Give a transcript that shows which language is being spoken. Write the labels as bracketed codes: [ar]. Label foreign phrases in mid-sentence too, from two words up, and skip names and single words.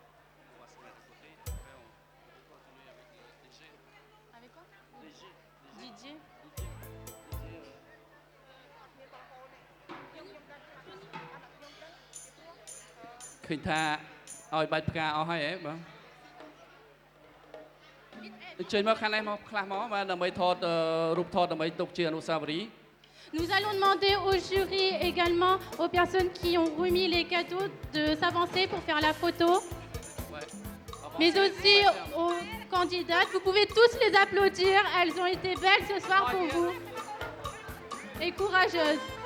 [km] ឃើញថាឲ្យបាច់ផ្កាអស់ហើយហ៎បងអញ្ជើញមកខាងនេះមកខ្លះមកបាទដើម្បីថតរូបថតដើម្បីទុកជាអនុស្សាវរីយ៍ [fr] Nous allons demander au jury également aux personnes qui ont remis les cadeaux de s'avancer pour faire la photo. Mais aussi aux candidates, vous pouvez tous les applaudir, elles ont été belles ce soir pour vous et courageuses.